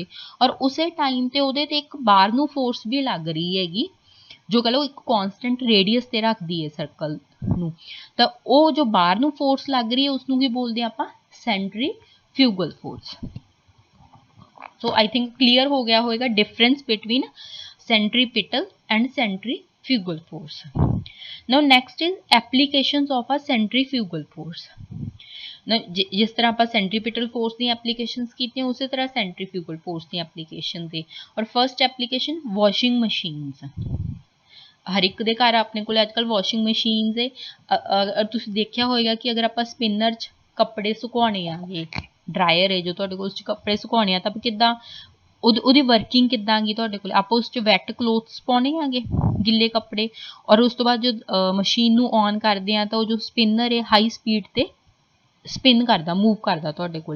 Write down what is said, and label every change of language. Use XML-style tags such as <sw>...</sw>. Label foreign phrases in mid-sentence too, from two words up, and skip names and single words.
<pa>ਔਰ ਉਸੇ ਟਾਈਮ ਤੇ ਉਹਦੇ ਤੇ ਇੱਕ ਬਾਹਰ ਨੂੰ ਫੋਰਸ ਵੀ ਲੱਗ ਰਹੀ ਹੈਗੀ ਜੋ ਕਹ ਲਓ ਇੱਕ ਕੌਨਸਟੈਂਟ ਰੇਡੀਅਸ ਤੇ ਰੱਖਦੀ ਹੈ ਸਰਕਲ ਨੂੰ। ਤਾਂ ਉਹ ਜੋ ਬਾਹਰ ਨੂੰ ਫੋਰਸ ਲੱਗ ਰਹੀ ਹੈ ਉਸਨੂੰ ਕੀ ਬੋਲਦੇ ਆਪਾਂ?</pa> <en>Centrifugal force. So I think</en> <pa>ਕਲੀਅਰ ਹੋ ਗਿਆ ਹੋਏਗਾ</pa> <en>difference between centripetal and centrifugal force. Now next is applications of a centrifugal force.</en> <pa>Now</pa> <hi>जिस तरह</hi> <pa>ਆਪਾਂ</pa> <en>centripetal force</en> <pa>ਦੀਆਂ applications ਕੀਤੀਆਂ ਉਸੇ ਤਰ੍ਹਾਂ</pa> <en>centrifugal force</en> <pa>ਦੀਆਂ applications ਦੇ। ਔਰ</pa> <en>first application washing machines।</en> <pa>ਹਰ ਇੱਕ ਦੇ ਘਰ ਆਪਣੇ ਕੋਲ ਅੱਜ ਕੱਲ੍ਹ ਵਾਸ਼ਿੰਗ ਮਸ਼ੀਨਸ ਹੈ। ਤੁਸੀਂ ਦੇਖਿਆ ਹੋਏਗਾ ਕਿ ਅਗਰ ਆਪਾਂ ਸਪਿਨਰ 'ਚ ਕੱਪੜੇ ਸੁਕਾਉਣੇ ਆਗੇ, ਡਰਾਇਰ ਹੈ ਜੋ ਤੁਹਾਡੇ ਕੋਲ ਉਸ 'ਚ ਕੱਪੜੇ ਸੁਕਾਉਣੇ ਆ ਤਾਂ ਕਿੱਦਾਂ ਉਹਦੀ ਵਰਕਿੰਗ ਕਿੱਦਾਂ ਗੀ ਤੁਹਾਡੇ ਕੋਲ? ਆਪਾਂ ਉਸ 'ਚ</pa> <en>wet clothes</en> <pa>ਪਾਉਣੇ ਆਗੇ, ਗਿੱਲੇ ਕੱਪੜੇ, ਔਰ ਉਸ ਤੋਂ ਬਾਅਦ ਜੋ ਮਸ਼ੀਨ ਨੂੰ ਔਨ ਕਰਦੇ ਆ ਤਾਂ ਉਹ ਜੋ ਸਪਿਨਰ ਹੈ</pa> <en>high speed</en> <pa>'ਤੇ ਸਪਿਨ ਕਰਦਾ, ਮੂਵ ਕਰਦਾ ਤੁਹਾਡੇ ਕੋਲੇ।</pa>